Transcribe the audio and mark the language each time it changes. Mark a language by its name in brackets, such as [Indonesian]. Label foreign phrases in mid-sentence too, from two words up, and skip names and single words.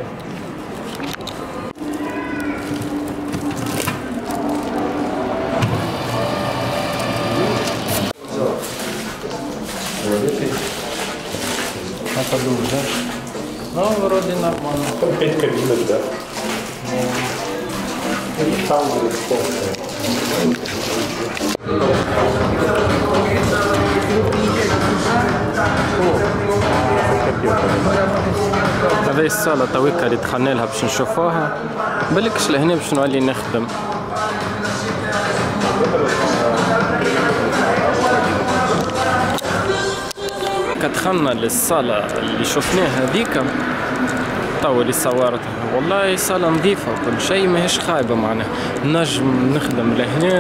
[Russian] Подумай, да? Ну, вроде нормально. Там 5 кабинок, да. Там [Arabic] هذه الصالة تويكا اللي دخلنا لها باش نشوفوها، بالكش لهنا باش نولي نخدم. دخلنا للصالة اللي شفناها هذيك تو اللي صورتها، والله صالة نظيفة وكل شيء ماهيش خايبة معناها، نجم نخدم لهنا.